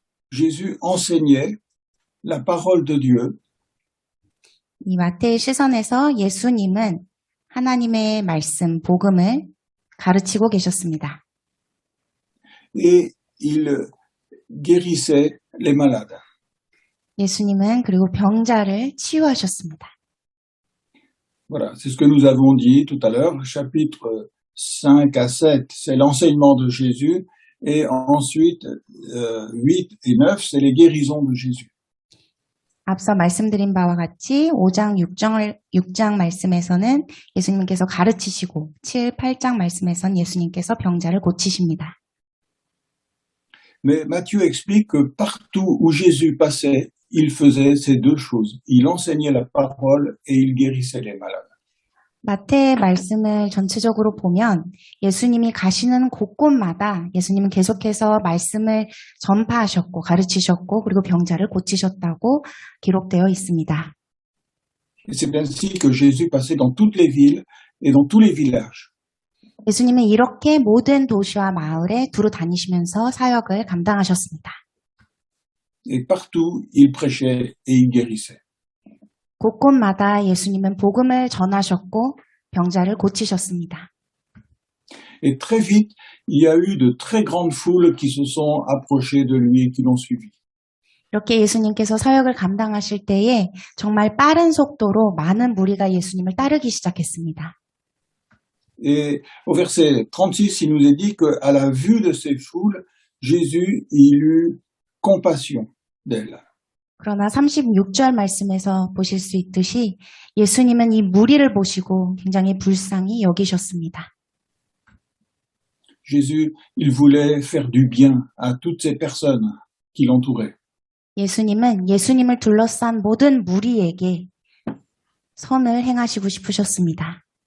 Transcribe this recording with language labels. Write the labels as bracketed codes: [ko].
[fr] Jésus enseignait la parole de Dieu. [ko] 이 마태의 시선에서 예수님은 하나님의 말씀, 복음을 가르치고 계셨습니다. [fr] Et il guérissait les malades. [ko] 예수님은 그리고 병자를 치유하셨습니다. [fr] Voilà, c'est ce que nous avons dit tout à l'heure. Chapitre 5 à 7, c'est l'enseignement de Jésus. Et ensuite, 8 et 9, c'est les guérisons de Jésus. [ko] 앞서 말씀드린 바와 같이 5장, 6장 말씀에서는 예수님께서 가르치시고 7, 8장 말씀에서는 예수님께서 병자를 고치십니다. [fr] Mais Matthieu explique que partout où Jésus passait, il faisait ces deux choses. Il enseignait la parole et il guérissait les malades. [ko] 마태의 말씀을 전체적으로 보면 예수님이 가시는 곳곳마다 예수님은 계속해서 말씀을 전파하셨고 가르치셨고 그리고 병자를 고치셨다고 기록되어 있습니다. [fr] Et c'est ainsi que Jésus passait dans toutes les villes et dans tous les villages. [ko] 예수님은 이렇게 모든 도시와 마을에 두루 다니시면서 사역을 감당하셨습니다. [fr] Et partout, il prêchait et il guérissait. [ko] 곳곳마다 예수님은 복음을 전하셨고 병자를 고치셨습니다. [fr] Et très vite, il y a eu de très grandes foules qui se sont approchées de lui et qui l'ont suivi. [ko] 이렇게 예수님께서 사역을 감당하실 때에 정말 빠른 속도로 많은 무리가 예수님을 따르기 시작했습니다. [fr] Et au verset 36, il nous est dit qu'à la vue de ces foules, Jésus, il eut compassion d'elles. [ko] 그러나 36절 말씀에서 보실 수 있듯이 예수님은 이 무리를 보시고 굉장히 불쌍히 여기셨습니다. [fr] Jésus, il voulait faire du bien à toutes ces personnes qui l'entouraient. [ko] 예수님은 예수님을 둘러싼 모든 무리에게 선을 행하시고 싶으셨습니다.